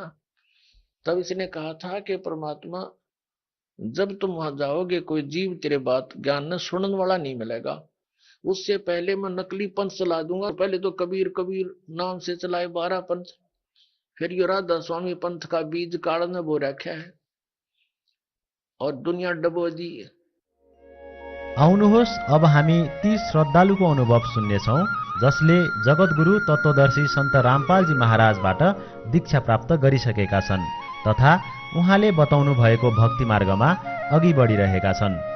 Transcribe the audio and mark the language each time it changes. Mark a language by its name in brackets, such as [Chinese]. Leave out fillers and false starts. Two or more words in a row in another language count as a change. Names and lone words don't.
[Hindi] तब इसने कहा था कि परमात्मा, जब तुम वहां जाओगे कोई जीव तेरे बात ज्ञान न सुनने वाला नहीं मिलेगा। उससे पहले मैं नकली पंथ चला दूंगा। पहले तो कबीर कबीर नाम से चलाए 12 पंथ, फिर यो राधा स्वामी पंथ का बीज काढ़ने बो रखा है, और दुनिया डबो दी। [Nepali] आउनुहोस् अब हामी ती श्रद्धालुको अनुभव सुन्नेछौँ जसले जगतगुरु तत्वदर्शी सन्त रामपालजी महाराजबाट दीक्षा प्राप्त गरिसकेका छन् तथा उहाँले बताउनु भएको भक्ति मार्गमा अघि बढिरहेका छन्।